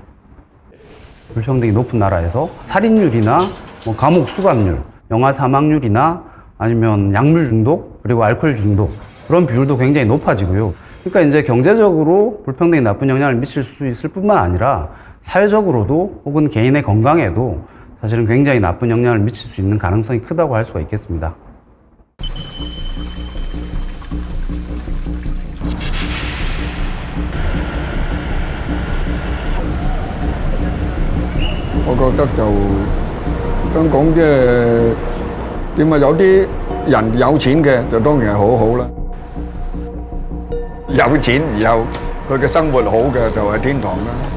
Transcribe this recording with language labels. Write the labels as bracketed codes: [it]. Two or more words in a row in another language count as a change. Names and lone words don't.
[ko] 불평등이 높은 나라에서 살인율이나 감옥 수감률, 영아 사망률이나 아니면 약물 중독, 그리고 알코올 중독 그런 비율도 굉장히 높아지고요. 그러니까 이제 경제적으로 불평등이 나쁜 영향을 미칠 수 있을 뿐만 아니라 사회적으로도 혹은 개인의 건강에도 사실은 굉장히 나쁜 영향을 미칠 수 있는 가능성이 크다고 할 수가 있겠습니다. [yue] 我覺得就香港即係點啊？有啲人有錢嘅就當然係好好啦，有錢然後佢嘅生活好嘅就係天堂啦。